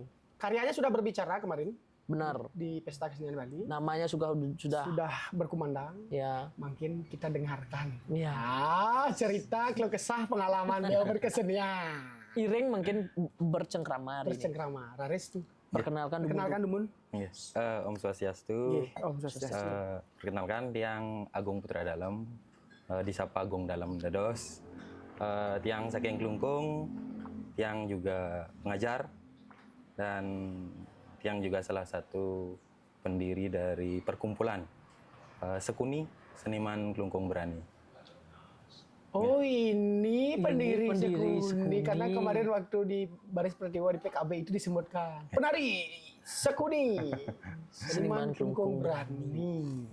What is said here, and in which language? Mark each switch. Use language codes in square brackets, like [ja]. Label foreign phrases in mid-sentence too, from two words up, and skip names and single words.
[id] Karyanya sudah berbicara kemarin Benar. di Pesta Kesenian Bali. Namanya sudah Sudah berkumandang. ya. Makin kita dengarkan. Ya. Cerita keluh kesah pengalaman beliau berkesenian. Iring mungkin bercengkrama hari ini. Bercengkrama. Raris tuh. Perkenalkan dulu. Kenalkan Dumun. Iya. [ban] Om Swastiastu. Om Swastiastu. [id] Perkenalkan tiang Agung Putra Dalam, disapa Agung Dalam Dados. [ban] Tiang saking [id] Klungkung, tiang juga pengajar dan tiang juga salah satu pendiri dari perkumpulan Sekuni Seniman Klungkung Berani. Oh ini pendiri pendiri Sekuni. Sekuni. Karena kemarin waktu di Baris Pratiwo di PKB itu disebutkan penari Sekuni Seniman Klungkung Berani.